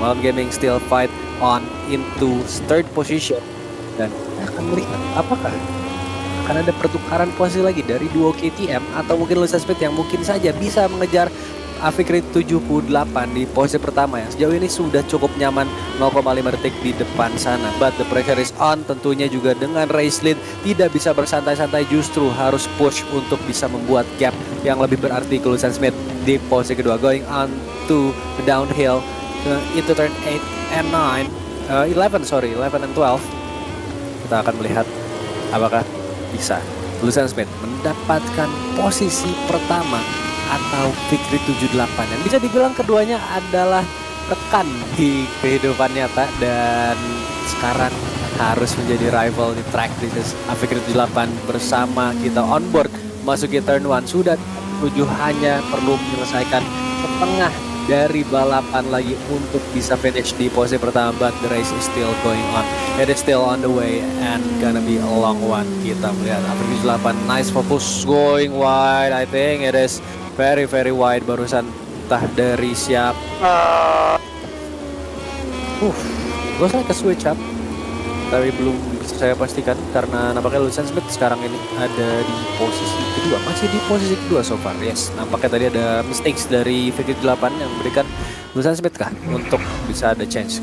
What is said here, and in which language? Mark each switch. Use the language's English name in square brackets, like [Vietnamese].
[Indonesian] Malam Gaming [English] still fight on into third position, [Indonesian] dan akan melihat apakah akan ada pertukaran posisi lagi dari duo KTM atau mungkin Lucian Smith yang mungkin saja bisa mengejar Fikri 78 di posisi pertama yang sejauh ini sudah cukup nyaman 0,5 detik di depan sana. [English] But the pressure is on, [Indonesian] tentunya juga dengan race lead tidak bisa bersantai-santai, justru harus push untuk bisa membuat gap yang lebih berarti ke Lucian Smith di posisi kedua. [English] Going on to the downhill into turn 8 and 9, 11 and 12. [Indonesian] Kita akan melihat apakah bisa Lucian Smith mendapatkan posisi pertama atau Fikri 78, yang bisa dibilang keduanya adalah rekan di kehidupan nyata dan sekarang harus menjadi rival di track. This is Fikri 78 bersama kita on board masuki turn 1, sudah 7 hanya perlu menyelesaikan setengah dari balapan lagi untuk bisa finish di posisi pertama, [English] but the race is still going on. It is still on the way and gonna be a long one. [Indonesian] Kita melihat [English] Fikri 78 nice focus going wide. I think it is very wide barusan [Indonesian] entah dari siapa. Gue saya ke switch up, tapi belum bisa saya pastikan karena nampaknya Lucian Smith sekarang ini ada di posisi kedua, masih di posisi kedua so far. Yes, nampaknya tadi ada mistakes dari Fikri 8 yang memberikan Lucian Smith kah untuk bisa ada chance.